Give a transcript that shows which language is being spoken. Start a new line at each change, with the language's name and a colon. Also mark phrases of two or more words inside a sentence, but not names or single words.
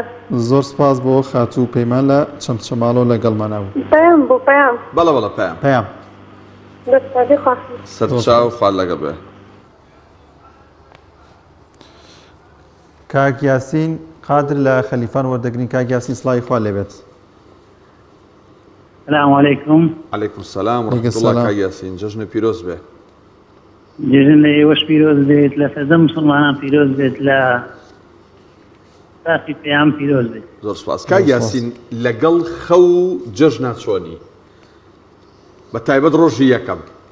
Central Kurdish: زۆر سپاس بۆ خاتوو پەیمان لە چەمچەماڵۆ لەگەڵمانە بوو. پەیام بوو پەیام. بەڵێ بەڵێ پەیام. پەیام. دەستپاردی خواستم. سەرچاو خوار لەگەڵ بێ. کاک یاسین قادر لە خەلیفان وەردەگرین. کاک یاسین سڵاوی خوا لێبێت.
Arabic: السلام عليكم. عليكم السلام ورحمة الله.
Central Kurdish: کاک یاسین جەژنە پیرۆز بێ. جژن لە ئێوەش پیرۆز بێت، لە سەردەم مسلمانان پیرۆز بێت، لە تاقی پێیان پیرۆز بێت. زۆر سپاس. کاک یاسین لەگەڵ خەو و جەژنە چۆنی؟ بە تایبەت ڕۆژی یەکەم.